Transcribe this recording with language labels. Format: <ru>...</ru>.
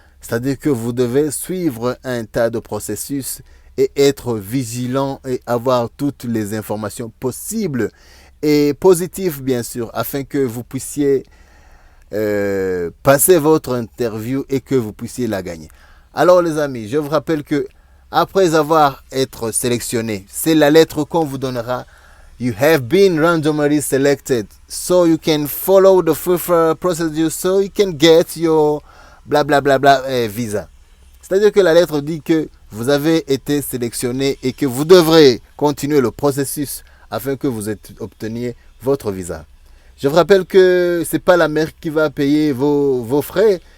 <fr>C'est-à-dire que vous devez suivre un tas de processus et être vigilant et avoir toutes les informations possibles et positives bien sûr, afin que vous puissiez passer votre interview et que vous puissiez la gagner. Alors les amis, je vous rappelle que après avoir été sélectionné, c'est la lettre qu'on vous donnera.</fr> <en>You have been randomly selected, so you can follow the further procedure, so you can get your bla bla bla bla visa.</en> <fr>C'est-à-dire que la lettre dit que vous avez été sélectionné et que vous devrez continuer le processus afin que vous obteniez votre visa. Je vous rappelle que ce n'est pas la mairie qui va payer vos frais.</fr>